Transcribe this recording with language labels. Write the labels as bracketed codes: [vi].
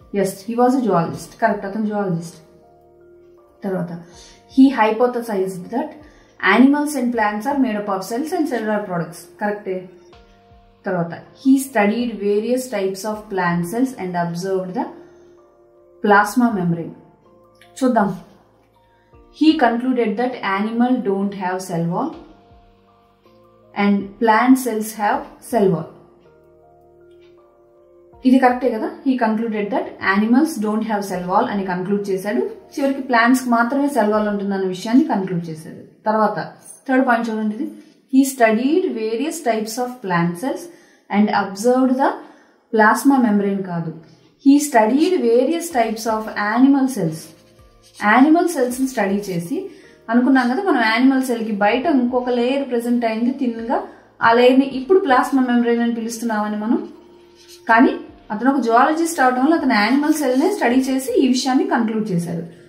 [en] yes, he was a zoologist, correct, [te] అతను zoologist. [en] తర్వాత he hypothesized that animals and plants are made up of cells and cellular products, కరెక్టే. తర్వాత he studied various types of plant cells and observed the plasma membrane. చూద్దాం. He concluded that animal don't have cell wall and plant cells have cell wall. [te] ఇది కరెక్టే కదా. [en] He concluded that animals don't have cell wall [te] అని conclude చేశాడు. చివరికి plants కి మాత్రమే cell wall ఉంటుందన్న విషయాన్ని కన్క్లూడ్ చేశాడు. తర్వాత థర్డ్ పాయింట్ చూడండి ఇది. [en] He studied various types of plant cells and observed the plasma membrane కాదు. He studied various types of animal cells. [te] Animal సెల్స్ని study చేసి అనుకున్నాం కదా మనం యానిమల్ సెల్కి బయట ఇంకొక లేయర్ ప్రెజెంట్ అయింది థిన్గా, ఆ లేయర్ని ఇప్పుడు ప్లాస్మా మెంబ్రెయిన్ అని పిలుస్తున్నామని మనం. కానీ అతను ఒక జువాలజిస్ట్ అవడం వల్ల అతను యానిమల్ సెల్నే స్టడీ చేసి ఈ విషయాన్ని కన్క్లూడ్ చేశాడు.